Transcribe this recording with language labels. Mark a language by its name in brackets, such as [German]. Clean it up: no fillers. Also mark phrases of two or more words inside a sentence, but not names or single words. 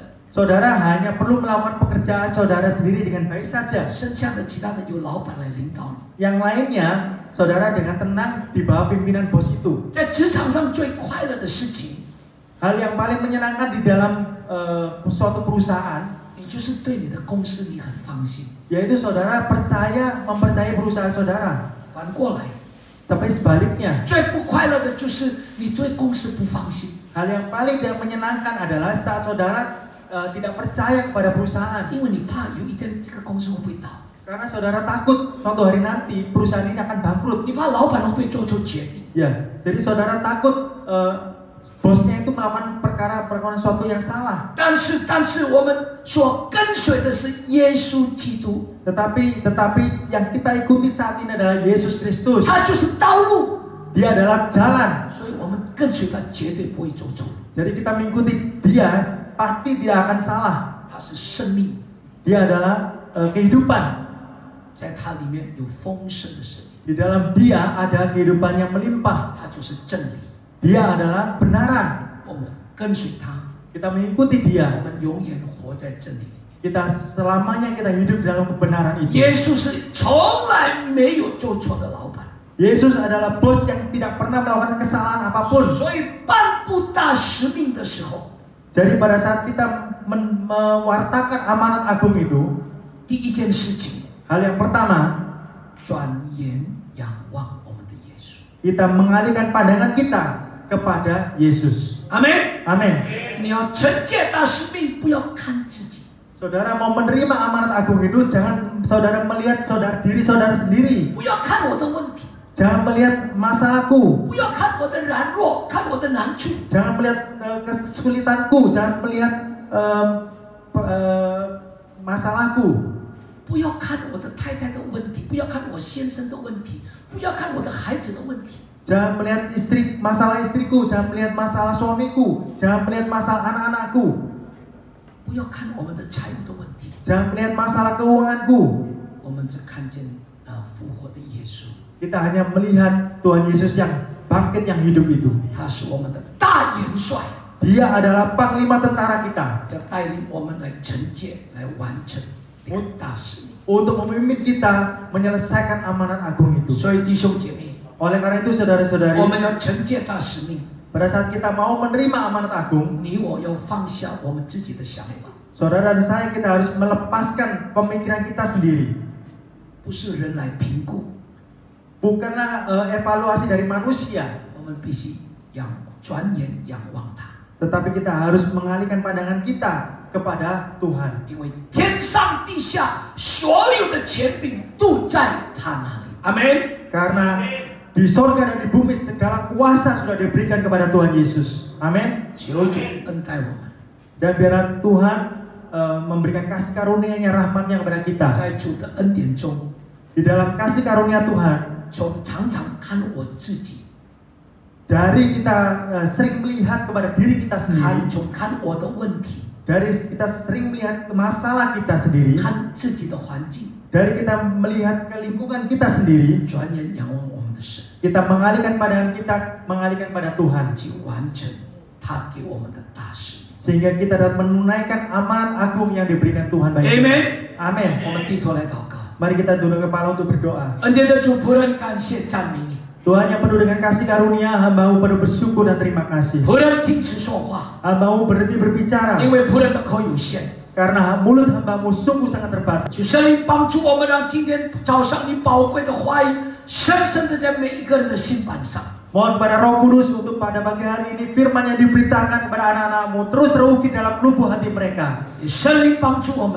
[Indonesian] saudara hanya perlu melakukan pekerjaan saudara sendiri dengan baik saja. [Chinese] 剩下的其他的由老板来领导你。 [Indonesian] Yang lainnya, saudara dengan tenang di bawah pimpinan bos itu. [Chinese] 在职场上最快乐的事情， [Indonesian] Hal yang paling menyenangkan di dalam suatu perusahaan, [Chinese] 你就是对你的公司你很放心。 [Indonesian] yaitu saudara mempercayai perusahaan saudara. [Chinese] 反过来， [Indonesian] Tapi sebaliknya, [Chinese] 最不快乐的就是你对公司不放心， [Indonesian] hal yang paling tidak menyenangkan adalah saat saudara tidak percaya kepada perusahaan. [Chinese] 因为你怕有一天这个公司会不会倒， [Indonesian] Karena saudara takut suatu hari nanti perusahaan ini akan bangkrut. [Chinese] 你怕老板会不会做出决定。 [Indonesian] Ya, jadi saudara takut bosnya itu melakukan perkara sesuatu yang salah. [Chinese] 但是我们所跟随的是耶稣基督， [Indonesian] Tetapi yang kita ikuti saat ini adalah Yesus Kristus. [Chinese] 他就是道路， [Indonesian] Dia adalah jalan. [Chinese] 所以我们跟随他绝对不会做错。 [Indonesian] Jadi kita mengikuti Dia pasti tidak akan salah. [Chinese] 他是生命， [Indonesian] Dia adalah kehidupan. [Chinese] 在他里面有丰盛的生命， [Indonesian] Di dalam Dia ada kehidupan yang melimpah. [Chinese] 他就是真理。 [Indonesian] Dia adalah benaran. [Chinese] 我们跟随他， [Indonesian] Kita mengikuti [Chinese] 我 [Indonesian] Dia. [Chinese] 们永远活在真理里。 [Indonesian] Kita selamanya kita hidup dalam kebenaran itu. [Chinese] 耶稣是从来没有做错的老板， [Indonesian] Yesus adalah bos yang tidak pernah melakukan kesalahan apapun. [Chinese] 所以颁布大使命的时候， [Indonesian] Jadi pada saat kita mewartakan amanat agung itu, [Chinese] 第一件事情， [Indonesian] hal yang pertama, [Chinese] 转眼仰望我们的耶稣。 [Indonesian] kita mengalihkan pandangan kita kepada Yesus. [Chinese] 阿门。 [Indonesian] Amin. [Chinese] 你要承接大使命，不要看自己。 [Indonesian] Saudara mau menerima amanat agung itu, jangan saudara melihat diri saudara sendiri. [Chinese] 不要看我的问题， [Indonesian] Jangan melihat masalahku. [Chinese] 不要看我的软弱，看我的难处， [Indonesian] Jangan melihat kesulitanku. Jangan melihat masalahku. [Chinese] 不要看我的太太的问题，不要看我先生的问题，不要看我的孩子的问题。 [Indonesian] Jangan melihat masalah istriku. Jangan melihat masalah suamiku. Jangan melihat masalah anak-anakku. [Chinese] 不要看我们的财务的问题， [Indonesian] Jangan melihat masalah keuanganku. [Chinese] 我们只看见复活的耶稣， [Indonesian] Kita hanya melihat Tuhan Yesus yang bangkit, yang hidup itu. [Chinese] 他是我们的大元帅， [Indonesian] Dia adalah panglima tentara kita [Chinese] 要带领我们来承接、来完成这个大使命。 [Indonesian] untuk memimpin kita menyelesaikan amanat agung itu. [Chinese] 所以弟兄姐妹， [Indonesian] Oleh karena itu saudara-saudari, [Chinese] 我们要承接大使命， [Indonesian] pada saat kita mau menerima amanat agung, [Chinese] 你我要放下我们自己的想法， [Indonesian] saudara dan saya kita harus melepaskan pemikiran kita sendiri. [Chinese] 不是人来评估， [Indonesian] Bukanlah evaluasi dari manusia, [Chinese] 我们必须转眼仰望他， [Indonesian] tetapi kita harus mengalihkan pandangan kita kepada Tuhan. [Chinese] 因为天上地下所有的权柄都在他那里。阿门。 [Indonesian] Karena di sorga dan di bumi segala kuasa sudah diberikan kepada Tuhan Yesus. Amin. [Chinese] 求主恩待我们， [Indonesian] Dan biarlah Tuhan memberikan kasih karunia-Nya, rahmat-Nya kepada kita. [Chinese] 在主的恩典中， [Indonesian] Di dalam kasih karunia Tuhan, [Chinese] 常常看我自己， [Indonesian] dari kita sering melihat kepada diri kita sendiri, [Chinese] 看我的问题， [Indonesian] dari kita sering melihat masalah kita sendiri, [Chinese] 看自己的环境， [Indonesian] dari kita melihat ke lingkungan kita sendiri, [Chinese] 转眼仰望我们的神， [Indonesian] kita mengalihkan pandangan kita, mengalihkan pada Tuhan, [Chinese] 去完成他给我们的大使命。 [Indonesian] sehingga kita dapat menunaikan amanat agung yang diberikan Tuhan bagi kita. [Chinese] Amen。 [Indonesian] Amin. [Chinese] 我们低头来祷告。 [Indonesian] Mari kita tunduk kepala untuk berdoa. [Chinese] 恩典的主仆人，感谢赞美你。 [Indonesian] Tuhan yang penuh dengan kasih karunia, hamba-Mu penuh bersyukur dan terima kasih. [Chinese] 仆人停止说话， [Indonesian] Hamba-Mu berhenti berbicara [Chinese] 因为仆人的口有限。 [Indonesian] karena mulut hamba-Mu sungguh sangat terbatas. [Chinese] 求圣灵帮助我们，让今天早上你宝贵的话语深深的在每一个人的心板上。 [Indonesian] Mohon pada Roh Kudus untuk pada pagi hari ini firman yang diberitakan kepada anak-anak-Mu terus terukir dalam lubuk hati mereka. [Chinese] 圣灵帮助我们，